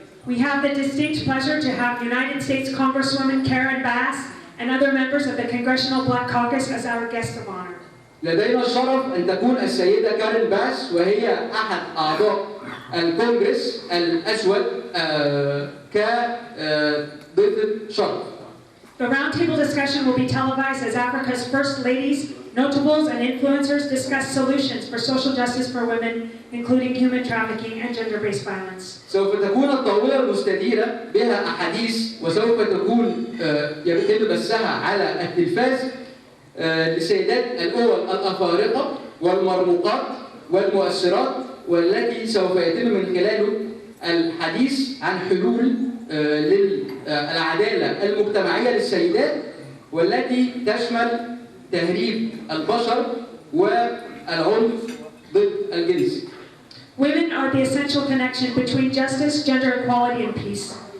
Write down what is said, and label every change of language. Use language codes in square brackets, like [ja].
[en] We have the distinct pleasure to have United States Congresswoman Karen Bass and other members of the Congressional Black Caucus as our guest of honor. [ar] لدينا الشرف أن تكون السيدة كارين باس وهي أحد أعضاء الكونغرس الأسود كضيفة شرف. [en] The roundtable discussion will be televised as Africa's first ladies, notables, and influencers discuss solutions for social justice for women, including human trafficking and gender-based violence. [ar] سوف تكون الطاولة المستديرة بها أحاديث وسوف تكون يتم بثها على التلفاز لسيدات الأول الأفارقة والمرموقات والمؤثرات، والتي سوف يتم من خلاله الحديث عن حلول للعدالة المجتمعية للسيدات، والتي تشمل تهريب البشر والعنف ضد الجنس. [en] Women are the essential connection between justice, gender equality, and peace.